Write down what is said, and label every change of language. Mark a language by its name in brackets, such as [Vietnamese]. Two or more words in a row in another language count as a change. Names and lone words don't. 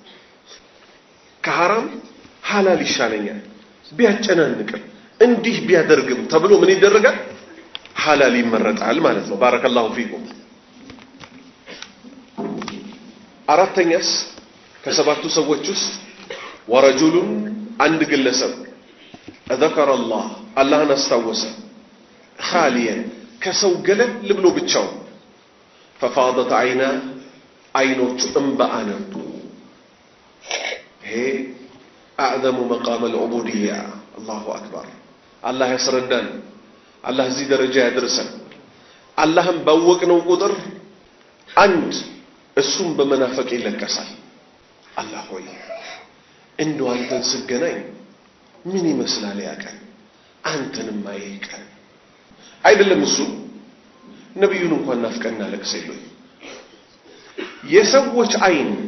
[Amharic] ከሐራም ሐላል ይሻለኛል ቢያጨናንቅም እንዲህ ቢያደርግም ተብሎ ምን ይደረጋል ሐላል ይመረጣል ማለት ነው [Arabic] بارك الله فيكم [Amharic] አራተኛስ ከሰባቱ ሰዎች ውስጥ ወረጁሉን አንድ ግለሰብ [Arabic] ذكر الله [Amharic] አላህን አስታወሰ خاليا ከሰው ገለል ብሎ ብቻው [Arabic] ففاضت عيناه [Amharic] አይኖቹ እንባ አነቡ [Arabic] هي اعظم مقام العبوديه الله اكبر الله [Amharic] ያስረዳን አላህ እዚህ ደረጃ ያደርሰን አላህን ባወቅነው ቁጥር አንድ እሱም በመናፈቅ ይለቀሳል አላህ ሆይ እንደው አንተን ስገናኝ ምን ይመስላል ያቀን አንተንም ማይቀን አይደለም እሱ ነብዩን እንኳን ናፍቀና ለቅሰይሉ የሰዎች አይን